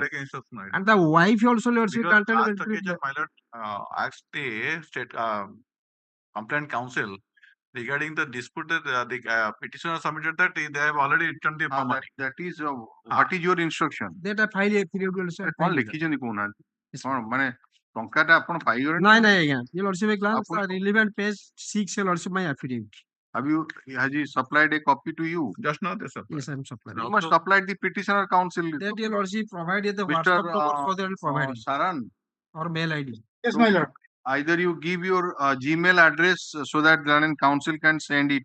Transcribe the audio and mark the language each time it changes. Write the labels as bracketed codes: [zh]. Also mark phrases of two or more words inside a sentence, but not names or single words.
[en] And the wife also Lordship Because last occasion, my lord, asked the state complaint counsel regarding the dispute that the petitioner submitted that they have already returned the money. That is what is your instruction? That I file affidavit also. [or] କଣ ଲେଖିଛନ୍ତି କହୁନାହାନ୍ତି? କଣ ମାନେ ଟଙ୍କାଟା ଆପଣ ପାଇଗଲେଣି? ନାଇଁ ଆଜ୍ଞା, [en] your lordship a glance relevant page 6 your lordship my affidavit. Has he supplied a copy to you? Just now they supplied. Yes, I am supplying. You must supply the petitioner counsel. That your lordship provided the Mr. WhatsApp number for the providing Saran or mail ID. Yes, my lord. Either you give your Gmail address so that Learned Counsel can send it.